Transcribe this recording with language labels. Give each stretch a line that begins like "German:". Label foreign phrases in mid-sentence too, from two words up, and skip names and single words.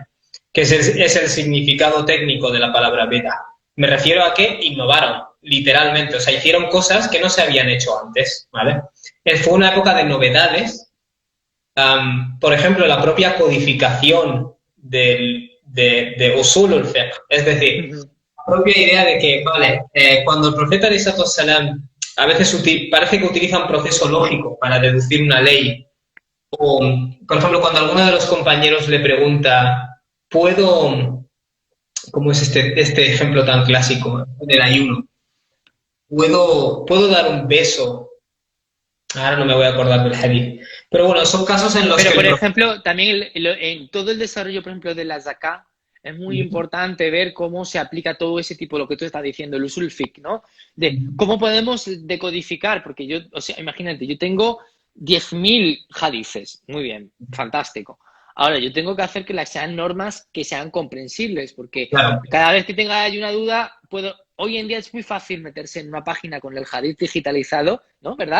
Spanish: Que es el significado técnico de la palabra beda. Me refiero a que innovaron, literalmente, o sea, hicieron cosas que no se habían hecho antes, ¿vale? Fue una época de novedades. Por ejemplo, la propia codificación de
Arabic: أصول الفقه,
Spanish: es decir, Ujú. la propia idea de que, vale, cuando el profeta salam a veces parece que utiliza un proceso lógico para deducir una ley, o, por ejemplo, cuando alguno de los compañeros le pregunta, ¿puedo, cómo es este ejemplo tan clásico del ayuno? ¿Puedo dar un beso? Ahora no me voy a acordar del hadith. Pero bueno, son casos en los Pero, que por el ejemplo, también en todo el desarrollo, por ejemplo, de la Zakat, es muy profeta... importante ver cómo se aplica todo ese tipo, lo que tú estás diciendo, el
Arabic: أصول فقه,
Spanish: ¿no? De cómo podemos decodificar, porque yo, o sea, imagínate, yo tengo 10.000 hadices, muy bien, fantástico. Ahora, yo tengo que hacer que las sean normas que sean comprensibles, porque Claro. cada vez que tenga ahí una duda, hoy en día es muy fácil meterse en una página con el hadith digitalizado, ¿no?